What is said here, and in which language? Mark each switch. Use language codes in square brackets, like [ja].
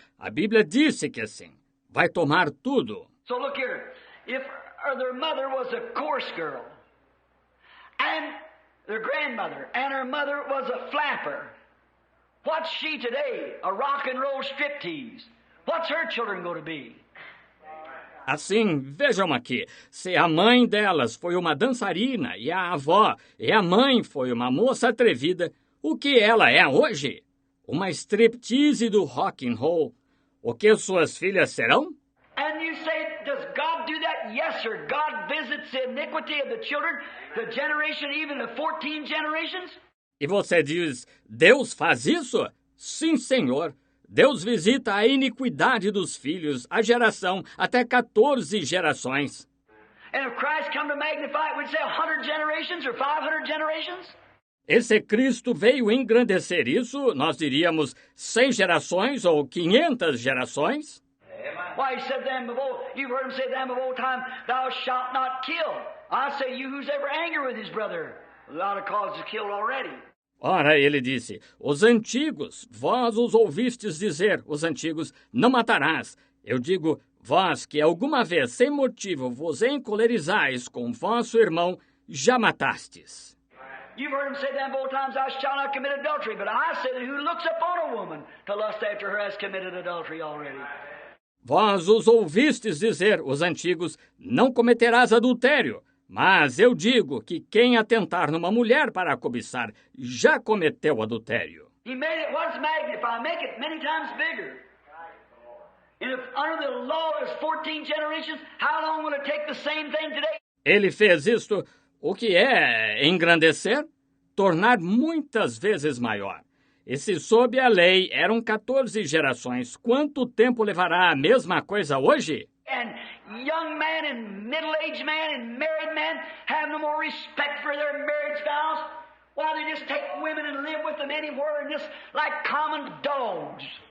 [pt] A Bíblia disse que assim, vai tomar tudo. [en] So look here, if their mother was a coarse girl, and their grandmother, and her mother was a flapper, what's she today? A rock and roll striptease. What's her children going to be? [pt] Assim, vejam aqui, se a mãe delas foi uma dançarina e a avó e a mãe foi uma moça atrevida, o que ela é hoje? Uma striptease do rock and roll. O que suas filhas serão? [en] And you say, does God do that? Yes, sir. God visits the iniquity of the children, the generation, even the 14 generations. [pt] E você diz, Deus faz isso? Sim, Senhor. Deus visita a iniquidade dos filhos, a geração, até 14 gerações. [en] And if Christ come to magnify it, we'd say 100 generations or 500 generations. [pt] E se Cristo veio engrandecer isso, nós diríamos 100 gerações ou 500 gerações? [en] Why, he said them of old, you've heard him say them of old time, thou shalt not kill. I say, you who's ever angry with his brother, a lot of causes killed already. [pt] Ora, ele disse, os antigos, vós os ouvistes dizer, os antigos, não matarás. Eu digo, vós que alguma vez, sem motivo, vos encolerizais com vosso irmão, já matastes. [en] You've heard him say them of old times, thou shalt not commit adultery. But I say that who looks upon a woman to lust after her has committed adultery already. [pt] Vós os ouvistes dizer, os antigos, não cometerás adultério. Mas eu digo que quem atentar numa mulher para a cobiçar já cometeu adultério. [en] He made it once magnify, make it many times bigger. And if under the law is 14 generations, how long will it take the same thing today? [pt] Ele fez isto, o que é engrandecer? Tornar muitas vezes maior. E se sob a lei eram 14 gerações, quanto tempo levará a mesma coisa hoje? [en] And young man and middle-aged man and married man have no more respect for their marriage vows. Why, they just take women and live with them anywhere and just like common dogs.